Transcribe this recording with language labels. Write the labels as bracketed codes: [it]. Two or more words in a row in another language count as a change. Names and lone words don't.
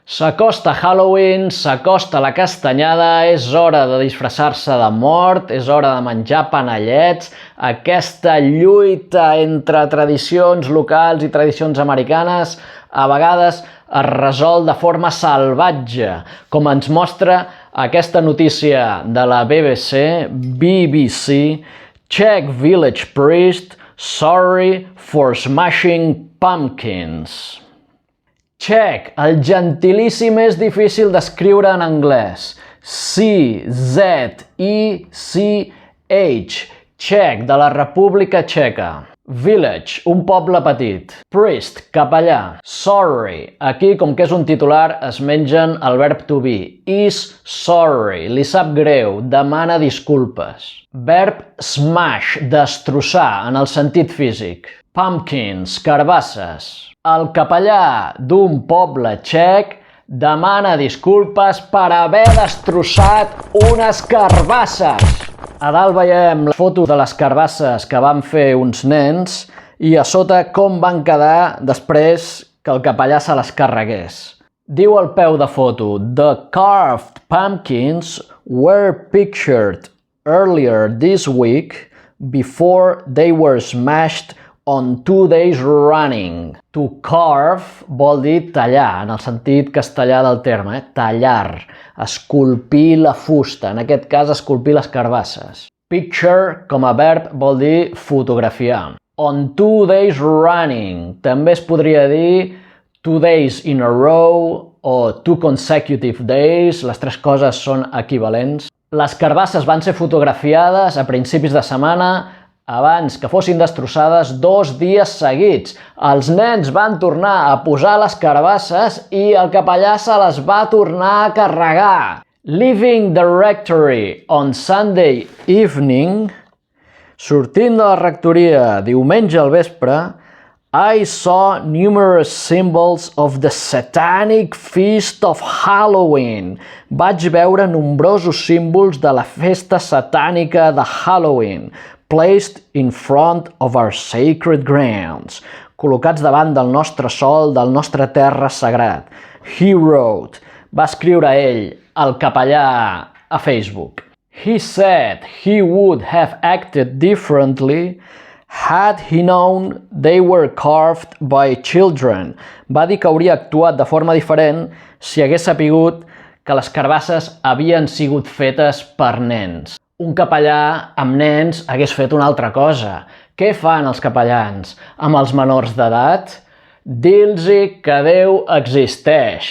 [ca] S'acosta Halloween, s'acosta la castanyada, és hora de disfressar-se de mort, és hora de menjar panellets. Aquesta lluita entre tradicions locals i tradicions americanes a vegades es resol de forma salvatge, com ens mostra aquesta notícia de la BBC, [en] Czech village priest sorry for smashing pumpkins. [ca] Czech, el gentilíssim és difícil d'escriure en anglès. C-Z-E-C-H, Czech, de la República Txeca. Village, un poble petit. Priest, capellà. Sorry, aquí com que és un titular es mengen el verb [en] to be. Is sorry, [ca] li sap greu, demana disculpes. [en] Verb smash, [ca] destrossar, en el sentit físic. Pumpkins, carbasses. El capellà d'un poble txec demana disculpes per haver destrossat unes carbasses. A dalt veiem la foto de les carbasses que van fer uns nens i a sota com van quedar després que el capellà se les carregués. Diu al peu de foto: [en] The carved pumpkins were pictured earlier this week before they were smashed on 2 days running. To carve [ca] vol dir tallar, en el sentit castellà del terme, tallar, esculpir la fusta, en aquest cas esculpir les carbasses. Picture, com a verb, vol dir fotografiar. [en] On 2 days running, [ca] també es podria dir [en] 2 days in a row o 2 consecutive days, [ca] les tres coses són equivalents. Les carbasses van ser fotografiades a principis de setmana abans que fossin destrossades 2 dies seguits. Els nens van tornar a posar les carbasses i el capellà se les va tornar a carregar. [en] Leaving the rectory on Sunday evening, [ca] sortint de la rectoria diumenge al vespre, [en] I saw numerous symbols of the satanic feast of Halloween. [ca] Vaig veure nombrosos símbols de la festa satànica de Halloween, [en] placed in front of our sacred grounds, [ca] col·locats davant del nostre sol, del nostre terra sagrat. [en] He wrote, [ca] va escriure ell, el capellà, a Facebook. [en] He said he would have acted differently had he known they were carved by children. [ca] Va dir que hauria actuat de forma diferent si hagués sapigut que les carbasses havien sigut fetes per nens. Un capellà amb nens hagués fet una altra cosa. Què fan els capellans amb els menors d'edat? Dir-los que Déu existeix.